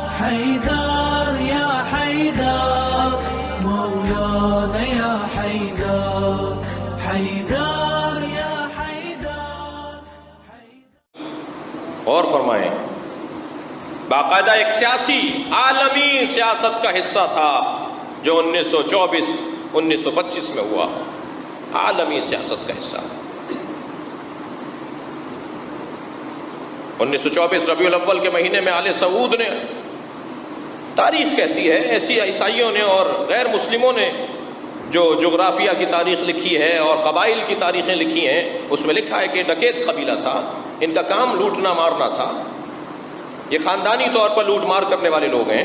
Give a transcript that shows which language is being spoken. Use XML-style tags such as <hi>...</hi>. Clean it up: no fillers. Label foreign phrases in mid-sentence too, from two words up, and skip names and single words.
<ar>حيدر يا حيدر مولانا يا حيدر حيدر يا حيدر.</ar> <ur>غور فرمائیں، باقاعدہ ایک سیاسی عالمی سیاست کا حصہ تھا جو 1924-1925 میں ہوا، عالمی سیاست کا حصہ. 1924 ربیع الاول کے مہینے میں آل سعود نے، تاریخ کہتی ہے، ایسی عیسائیوں نے اور غیر مسلموں نے جو جغرافیہ کی تاریخ لکھی ہے اور قبائل کی تاریخیں لکھی ہیں، اس میں لکھا ہے کہ ڈکیت قبیلہ تھا، ان کا کام لوٹنا مارنا تھا، یہ خاندانی طور پر لوٹ مار کرنے والے لوگ ہیں.</ur>